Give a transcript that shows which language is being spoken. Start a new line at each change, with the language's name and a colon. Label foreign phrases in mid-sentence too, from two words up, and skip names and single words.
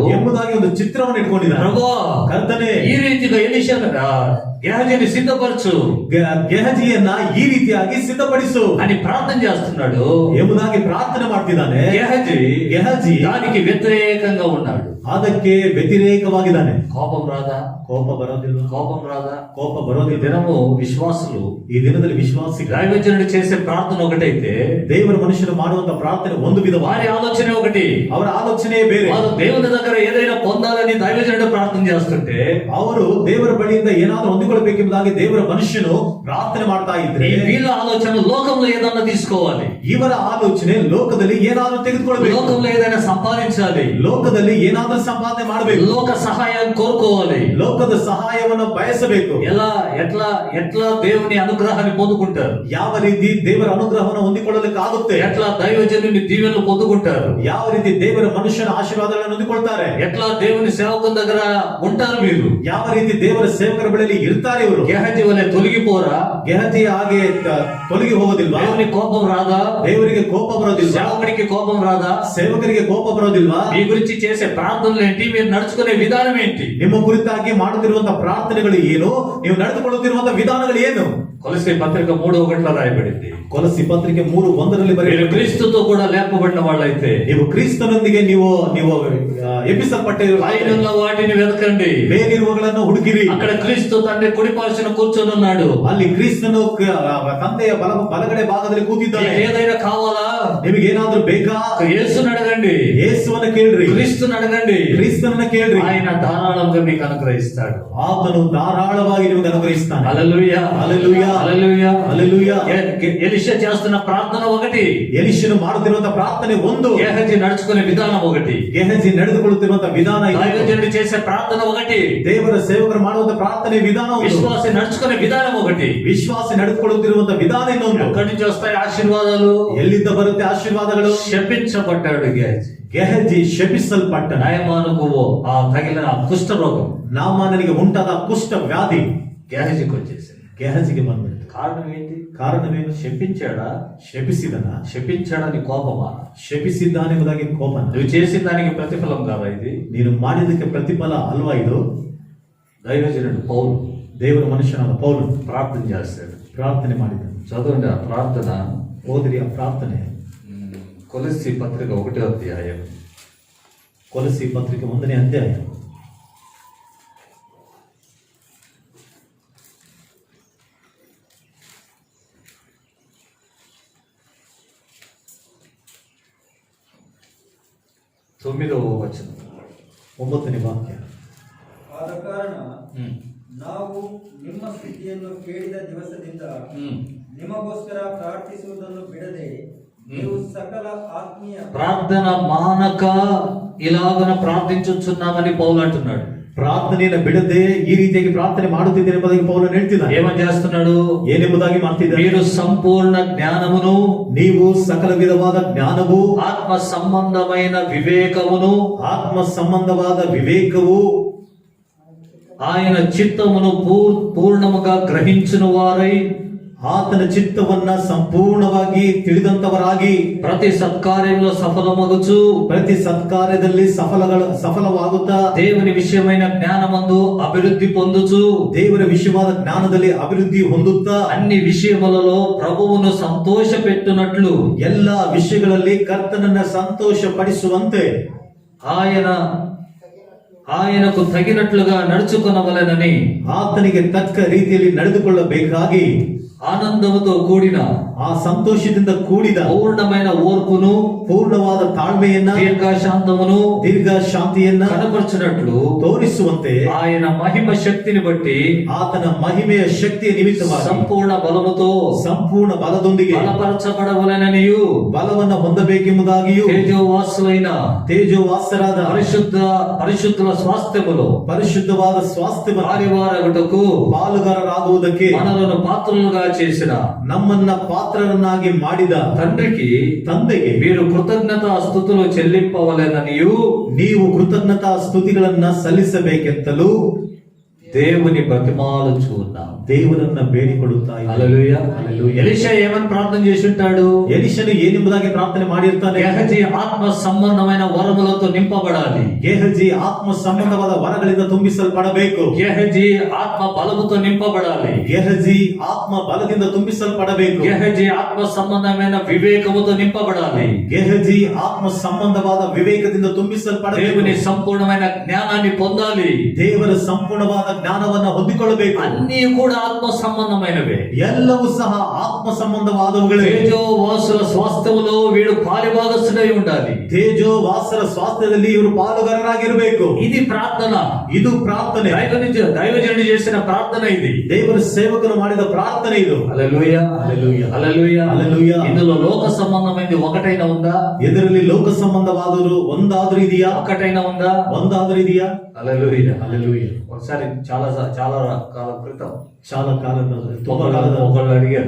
Kannada: ಎಂಬುದಾಗಿ ಒಂದು ಚಿತ್ರವನ್ನು ಇಟ್ಕೊಂಡಿದ್ದಾನೆ.
Telugu: ప్రభువా,
Kannada: ಕರ್ತನೇ,
Telugu: ఈ రీతిగా ఎలీషా గెహజీని సిద్ధపరచు
Kannada: ಗೆಹಜಿಯನ್ನ ಈ ರೀತಿಯಾಗಿ ಸಿದ್ಧಪಡಿಸು
Telugu: అని ప్రార్థన చేస్తున్నాడు.
Kannada: ಎಂಬುದಾಗಿ ಪ್ರಾರ್ಥನೆ ಮಾಡ್ತಿದ್ದಾನೆ.
Telugu: గెహజీ దానికి వ్యతిరేకంగా ఉన్నాడు,
Kannada: ಅದಕ್ಕೆ ವ್ಯತಿರೇಕವಾಗಿದ್ದಾನೆ.
Telugu: కోపం రాదా?
Kannada: ಕೋಪ ಬರೋದಿಲ್ಲ,
Telugu: కోపం రాదా?
Kannada: ಕೋಪ
Telugu: ఈ
Kannada: ಬರೋದಿಲ್ಲ.
Telugu: దినము విశ్వాసులు,
Kannada: ಈ ದಿನದಲ್ಲಿ ವಿಶ್ವಾಸಿಗಳು
Telugu: దైవజనుడు చేసే ప్రార్థన ఒకటైతే
Kannada: ದೇವರ ಮನುಷ್ಯರು ಮಾಡುವಂತ ಪ್ರಾರ್ಥನೆ ಒಂದು ವಿಧ,
Telugu: వారి ఆలోచన ఒకటి,
Kannada: ಅವರ ಆಲೋಚನೆ ಬೇರೆ.
Telugu: వారు దేవుని దగ్గర ఏదైనా పొందాలని దైవజనుడు ప్రార్థన చేస్తుంటే,
Kannada: ಅವರು ದೇವರ ಬಳಿಯಿಂದ ಏನಾದ್ರೂ ಹೊಂದಿಕೊಳ್ಳಬೇಕೆಂಬುದಾಗಿ ದೇವರ ಮನುಷ್ಯನು ಪ್ರಾರ್ಥನೆ ಮಾಡ್ತಾ ಇದ್ರೆ,
Telugu: వీళ్ళ ఆలోచన లోకంలో ఏదన్నా తీసుకోవాలి,
Kannada: ಇವರ ಆಲೋಚನೆ ಲೋಕದಲ್ಲಿ ಏನಾದ್ರೂ ತೆಗೆದುಕೊಳ್ಬೇಕು,
Telugu: లోకంలో ఏదైనా సంపాదించాలి,
Kannada: ಲೋಕದಲ್ಲಿ ಏನಾದ್ರೂ ಸಂಪಾದನೆ ಮಾಡಬೇಕು,
Telugu: లోక సహాయాన్ని కోరుకోవాలి,
Kannada: ಲೋಕದ ಸಹಾಯವನ್ನು ಬಯಸಬೇಕು.
Telugu: ఎట్లా దేవుని అనుగ్రహాన్ని పొందుకుంటారు,
Kannada: ಯಾವ ರೀತಿ ದೇವರ ಅನುಗ್ರಹವನ್ನು ಹೊಂದಿಕೊಳ್ಳಲಿಕ್ಕೆ ಆಗುತ್ತೆ,
Telugu: ఎట్లా దైవజనుని దీవెనలు పొందుకుంటారు,
Kannada: ಯಾವ ರೀತಿ ದೇವರ ಮನುಷ್ಯನ ಆಶೀರ್ವಾದಗಳನ್ನು ಹೊಂದಿಕೊಳ್ತಾರೆ,
Telugu: ఎట్లా దేవుని సేవకుల దగ్గర ఉంటారు మీరు,
Kannada: ಯಾವ ರೀತಿ ದೇವರ ಸೇವಕರ ಬಳಿಯಲ್ಲಿ ಇರ್ತಾರೆ ಇವರು.
Telugu: గెహజీ వలె తొలగిపోరా?
Kannada: ಗೆಹಜಿ ಹಾಗೆ ತೊಲಗಿ ಹೋಗೋದಿಲ್ವಾ?
Telugu: దేవుని కోపం రాదా?
Kannada: ದೇವರಿಗೆ ಕೋಪ ಬರೋದಿಲ್ವಾ?
Telugu: సేవకుడికి కోపం రాదా?
Kannada: ಸೇವಕರಿಗೆ ಕೋಪ ಬರೋದಿಲ್ವಾ?
Telugu: మీ గురించి చేసే ప్రార్థనలు ఏంటి? మీరు నడుచుకునే విధానం ఏంటి?
Kannada: ನಿಮ್ಮ ಕುರಿತಾಗಿ ಮಾಡುತ್ತಿರುವಂತಹ ಪ್ರಾರ್ಥನೆಗಳು ಏನು? ನೀವು ನಡೆದುಕೊಳ್ಳುತ್ತಿರುವಂತಹ ವಿಧಾನಗಳು ಏನು?
Telugu: కొలస్సీ పత్రిక 3:1 రాయబడింది.
Kannada: ಕೊಲಸ್ಸಿ ಪತ್ರಿಕೆ 3:1
Telugu: మీరు
Kannada: ಬರೆಯಲ್ಪಟ್ಟಿದೆ.
Telugu: క్రీస్తుతో కూడా లేపబడిన వాళ్ళైతే
Kannada: ನೀವು ಕ್ರಿಸ್ತನೊಂದಿಗೆ ನೀವು ಎಬ್ಬಿಸಲ್ಪಟ್ಟಿರುವ
Telugu: పైనున్న వాటిని వెతకండి.
Kannada: ಮೇಲಿರುವಗಳನ್ನು ಹುಡುಕಿರಿ.
Telugu: అక్కడ క్రీస్తు తండ్రి కుడిపార్శ్వన కూర్చొని ఉన్నాడు.
Kannada: ಅಲ್ಲಿ ಕ್ರಿಸ್ತನು ತಂದೆಯ ಬಲಗಡೆ ಭಾಗದಲ್ಲಿ ಕೂತಿದ್ದಾನೆ.
Telugu: మీకు ఏదైనా కావాలా?
Kannada: ನಿಮಗೇನಾದ್ರೂ ಬೇಕಾ?
Telugu: యేసుని అడగండి,
Kannada: ಯೇಸುವನ್ನ ಕೇಳ್ರಿ,
Telugu: క్రీస్తుని అడగండి.
Kannada: ಕ್ರಿಸ್ತನನ್ನ ಕೇಳ್ರಿ.
Telugu: ఆయన ధారాళంగా మీకు అనుగ్రహిస్తాడు.
Kannada: ಆತನು ಧಾರಾಳವಾಗಿ ನಿಮಗೆ ಅನುಗ್ರಹಿಸ್ತಾನೆ.
Telugu: హల్లెలూయా, హల్లెలూయా, హల్లెలూయా, హల్లెలూయా. ఎలీషా చేస్తున్న ప్రార్థన ఒకటి,
Kannada: ಎಲಿಷನು ಮಾಡುತ್ತಿರುವಂತಹ ಪ್ರಾರ್ಥನೆ ಒಂದು,
Telugu: గేహజీ నడుచుకునే విధానం ఒకటి,
Kannada: ಗೇಹಜಿ ನಡೆದುಕೊಳ್ಳುತ್ತಿರುವಂತಹ ವಿಧಾನ ಇದು.
Telugu: దైవజనుడు చేసే ప్రార్థన ఒకటి,
Kannada: ದೇವರ ಸೇವಕರು ಮಾಡುವಂತಹ ಪ್ರಾರ್ಥನೆ ವಿಧಾನ ಒಂದು,
Telugu: విశ్వాసి నడుచుకునే విధానం ఒకటి.
Kannada: ವಿಶ್ವಾಸಿ ನಡೆದುಕೊಳ್ಳುತ್ತಿರುವಂತಹ ವಿಧಾನ ಇನ್ನೊಂದು.
Telugu: ఎక్కడి నుంచి వస్తాయి ఆశీర్వాదాలు?
Kannada: ಎಲ್ಲಿಂದ ಬರುತ್ತೆ ಆಶೀರ್ವಾದಗಳು?
Telugu: శపించబడ్డాడు గేహజీ.
Kannada: ಗೆಹಜಿ ಶಪಿಸಲ್ಪಟ್ಟ.
Telugu: నయమానుకు ఆ తగిలిన కుష్ఠ రోగం
Kannada: ನಾಮಾನನಿಗೆ ಉಂಟಾದ ಕುಷ್ಠ ವ್ಯಾಧಿ
Telugu: గేహజీకి వచ్చేసింది.
Kannada: ಗೆಹಜಿಗೆ ಬಂದ್ಬಿಡ್ತು.
Telugu: కారణం ఏంటి?
Kannada: ಕಾರಣವೇನು?
Telugu: శపించాడా?
Kannada: ಶಪಿಸಿದನ?
Telugu: శపించాడని కోపమా?
Kannada: ಶಪಿಸಿದ್ದಾನೆಂಬುದಾಗಿ ಕೋಪನ?
Telugu: నువ్వు చేసిన దానికి ప్రతిఫలం కాదా ఇది?
Kannada: ನೀನು ಮಾಡಿದಕ್ಕೆ ಪ್ರತಿಫಲ ಅಲ್ವಾ ಇದು?
Telugu: దైవజనుడు పౌలు,
Kannada: ದೇವರ ಮನುಷ್ಯನಾದ ಪೌಲು
Telugu: ప్రార్థన చేస్తాడు.
Kannada: ಪ್ರಾರ್ಥನೆ ಮಾಡಿದ.
Telugu: చదవండి ఆ ప్రార్థన.
Kannada: ಓದಿರಿ ಆ ಪ್ರಾರ್ಥನೆ.
Telugu: కొలస్సీ పత్రిక 1వ అధ్యాయం.
Kannada: ಕೊಲಸ್ಸಿ ಪತ್ರಿಕೆ 1ನೇ ಅಧ್ಯಾಯ.
Telugu: తొమ్మిదవ వచనం.
Kannada: 9ನೇ ವಾಕ್ಯ. ಆದ ಕಾರಣ ನಾವು ನಿಮ್ಮ ಸ್ಥಿತಿಯನ್ನು ಕೇಳಿದ ದಿವಸದಿಂದ ನಿಮಗೋಸ್ಕರ ಪ್ರಾರ್ಥಿಸುವುದನ್ನು ಬಿಡದೆ ನೀವು ಸಕಲ ಆತ್ಮೀಯ
Telugu: ప్రార్థన మానక ఇలాగన ప్రార్థించుచున్నామని పౌలు అంటున్నాడు.
Kannada: ಪ್ರಾರ್ಥನೆಯನ್ನು ಬಿಡದೆ ಈ ರೀತಿಯಾಗಿ ಪ್ರಾರ್ಥನೆ ಮಾಡುತ್ತಿದ್ದೇನೆ ಎಂಬುದಾಗಿ ಪೌಲನು ಹೇಳ್ತಿದ್ದಾನೆ.
Telugu: ఏమని చేస్తున్నాడు?
Kannada: ಏನೆಂಬುದಾಗಿ ಮಾಡ್ತಿದ್ದಾನೆ?
Telugu: మీరు సంపూర్ణ జ్ఞానమును,
Kannada: ನೀವು ಸಕಲ ವಿಧವಾದ ಜ್ಞಾನವು,
Telugu: ఆత్మ సంబంధమైన వివేకమును,
Kannada: ಆತ್ಮ ಸಂಬಂಧವಾದ ವಿವೇಕವು,
Telugu: ఆయన చిత్తమును పూర్ణముగా గ్రహించిన వారై,
Kannada: ಆತನ ಚಿತ್ತವನ್ನ ಸಂಪೂರ್ಣವಾಗಿ ತಿಳಿದಂತವರಾಗಿ,
Telugu: ప్రతి సత్కార్యంలో సఫలమగుచు,
Kannada: ಪ್ರತಿ ಸತ್ಕಾರ್ಯದಲ್ಲಿ ಸಫಲವಾಗುತ್ತಾ,
Telugu: దేవుని విషయమైన జ్ఞానమందు అభివృద్ధి పొందుచు,
Kannada: ದೇವರ ವಿಷಯವಾದ ಜ್ಞಾನದಲ್ಲಿ ಅಭಿವೃದ್ಧಿ ಹೊಂದುತ್ತಾ,
Telugu: అన్ని విషయములలో ప్రభువును సంతోషపెట్టునట్లు,
Kannada: ಎಲ್ಲ ವಿಷಯಗಳಲ್ಲಿ ಕರ್ತನನ್ನ ಸಂತೋಷ ಪಡಿಸುವಂತೆ,
Telugu: ఆయనకు తగినట్లుగా నడుచుకొనవలెనని,
Kannada: ಆತನಿಗೆ ತಕ್ಕ ರೀತಿಯಲ್ಲಿ ನಡೆದುಕೊಳ್ಳಬೇಕಾಗಿ,
Telugu: ఆనందముతో కూడిన,
Kannada: ಆ ಸಂತೋಷದಿಂದ ಕೂಡಿದ
Telugu: పూర్ణమైన ఓర్పును,
Kannada: ಪೂರ್ಣವಾದ ತಾಳ್ಮೆಯನ್ನ,
Telugu: దీర్ఘశాంతమును,
Kannada: ದೀರ್ಘ ಶಾಂತಿಯನ್ನ
Telugu: కనపరచునట్లు
Kannada: ತೋರಿಸುವಂತೆ,
Telugu: ఆయన మహిమ శక్తిని బట్టి
Kannada: ಆತನ ಮಹಿಮೆಯ ಶಕ್ತಿಯ ನಿಮಿತ್ತವಾಗಿ
Telugu: సంపూర్ణ బలముతో
Kannada: ಸಂಪೂರ್ಣ ಬಲದೊಂದಿಗೆ
Telugu: బలపరచబడవలెననియు,
Kannada: ಬಲವನ್ನ ಹೊಂದಬೇಕೆಂಬುದಾಗಿಯೂ,
Telugu: తేజోవాసులైన
Kannada: ತೇಜೋವಾಸರಾದ
Telugu: పరిశుద్ధుల స్వాస్థ్యములో
Kannada: ಪರಿಶುದ್ಧವಾದ ಸ್ವಾಸ್ಥ್ಯ
Telugu: పాలివారగుటకు
Kannada: ಪಾಲುಗಾರರಾಗುವುದಕ್ಕೆ
Telugu: మనలను పాత్రలుగా చేసిన
Kannada: ನಮ್ಮನ್ನ ಪಾತ್ರರನ್ನಾಗಿ ಮಾಡಿದ ತಂದೆಗೆ
Telugu: మీరు కృతజ్ఞతా స్తుతులు చెల్లింపవలెననియు,
Kannada: ನೀವು ಕೃತಜ್ಞತಾ ಸ್ತುತಿಗಳನ್ನ ಸಲ್ಲಿಸಬೇಕೆಂತಲೂ
Telugu: దేవుని బ్రతిమాలుచున్నాం.
Kannada: ದೇವರನ್ನ ಬೇಡಿಕೊಳ್ಳುತ್ತಾ ಇದ್ದಾರೆ.
Telugu: హల్లెలూయా. హల్లెలూయా. ఎలీషా ఏమని ప్రార్థన చేసి ఉంటాడు?
Kannada: ಎಲಿಷನು ಏನೆಂಬುದಾಗಿ ಪ್ರಾರ್ಥನೆ ಮಾಡಿರ್ತಾನೆ?
Telugu: గేహజీ ఆత్మ సంబంధమైన వరములతో నింపబడాలి.
Kannada: ಗೇಹಜಿ ಆತ್ಮ ಸಂಬಂಧವಾದ ವರಗಳಿಂದ ತುಂಬಿಸಲ್ಪಡಬೇಕು.
Telugu: గేహజీ ఆత్మ బలముతో నింపబడాలి.
Kannada: ಗೇಹಜಿ ಆತ್ಮ ಬಲದಿಂದ ತುಂಬಿಸಲ್ಪಡಬೇಕು.
Telugu: గేహజీ ఆత్మ సంబంధమైన వివేకముతో నింపబడాలి.
Kannada: ಗೇಹಜಿ ಆತ್ಮ ಸಂಬಂಧವಾದ ವಿವೇಕದಿಂದ ತುಂಬಿಸಲ್ಪಡಬೇಕು.
Telugu: దేవుని సంపూర్ణమైన జ్ఞానాన్ని పొందాలి.
Kannada: ದೇವರ ಸಂಪೂರ್ಣವಾದ ಜ್ಞಾನವನ್ನ ಹೊಂದಿಕೊಳ್ಳಬೇಕು.
Telugu: అన్ని కూడా ఆత్మ సంబంధమైనవే.
Kannada: ಎಲ್ಲವೂ ಸಹ ಆತ್ಮ ಸಂಬಂಧವಾದವುಗಳೇ.
Telugu: తేజోవాసుల స్వాస్థ్యములో వీడు పాలిభాగస్థుడై ఉండాలి.
Kannada: ತೇಜೋವಾಸರ ಸ್ವಾಸ್ಥ್ಯದಲ್ಲಿ ಇವರು ಪಾಲುಗಾರರಾಗಿರಬೇಕು.
Telugu: ఇది ప్రార్థన.
Kannada: ಇದು ಪ್ರಾರ್ಥನೆ.
Telugu: దైవజనుడు చేసిన ప్రార్థన ఇది.
Kannada: ದೇವರ ಸೇವಕರು ಮಾಡಿದ ಪ್ರಾರ್ಥನೆ ಇದು.
Telugu: హల్లెలూయా, హల్లెలూయా, హల్లెలూయా, హల్లెలూయా. ఇందులో లోక సంబంధమైనది ఒకటైనా ఉందా?
Kannada: ಇದರಲ್ಲಿ ಲೋಕ ಸಂಬಂಧವಾದರೂ ಒಂದಾದ್ರೂ ಇದೆಯా?
Telugu: ఒకటైనా ఉందా?
Kannada: ಒಂದಾದ್ರೂ ಇದೆಯಾ?
Telugu: హల్లెలూయా, హల్లెలూయా. ఒకసారి చాలా కాలం క్రితం
Kannada: చాలా కాಲದ ತುಂಬಾ ಕಾಲದ
Telugu: ఒకళ్ళు అడిగారు,